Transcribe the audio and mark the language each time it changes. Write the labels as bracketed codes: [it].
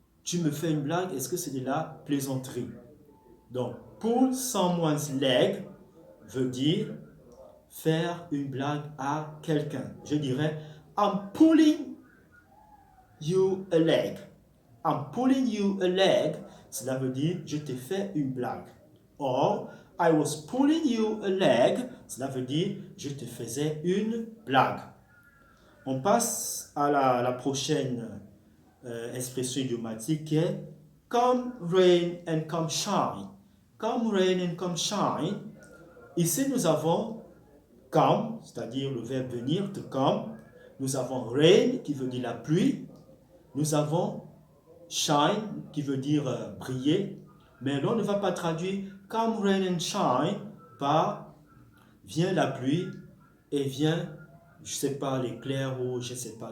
[fr] tu me fais une blague, est-ce que c'est de la plaisanterie? Donc, [en] pull someone's leg [fr] veut dire faire une blague à quelqu'un. Je dirais, [en] I'm pulling you a leg. I'm pulling you a leg. [fr] Cela veut dire, je te fais une blague. [en] Or, I was pulling you a leg. [fr] Cela veut dire, je te faisais une blague. On passe à la prochaine expression idiomatique qui est [en] come rain and come shine. Come rain and come shine. [fr] Ici, nous avons come, c'est-à-dire le verbe venir, to come. Nous avons rain, qui veut dire la pluie. Nous avons shine, qui veut dire briller. Mais l'on ne va pas traduire [en] come rain and shine [fr] par vient la pluie et vient, je ne sais pas, l'éclair ou je ne sais pas.